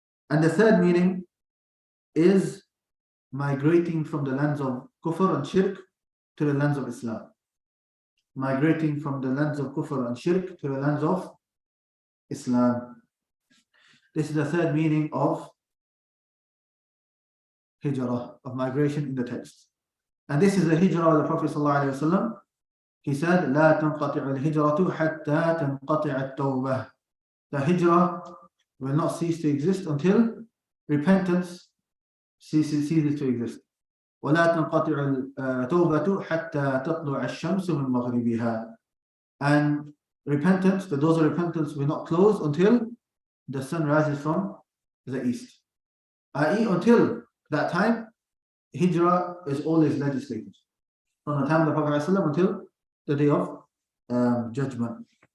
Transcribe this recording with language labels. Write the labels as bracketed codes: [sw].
[en] And the third meaning is migrating from the lands of kufr and shirk to the lands of Islam. Migrating from the lands of kufr and shirk to the lands of Islam. This is the third meaning of hijrah, of migration in the text. And this is the hijrah of the Prophet ﷺ. He said, [ar] لا تنقطع الهجرة حتى تنقطع التوبة. [en] The hijrah will not cease to exist until repentance ceases to exist. [ar] ولا تنقطع التوبة حتى تطلع الشمس من مغربها. [en] And repentance, the doors of repentance will not close until the sun rises from the east. I.e., until that time, hijrah is always legislated. From the time of the Prophet ﷺ until the day of judgment.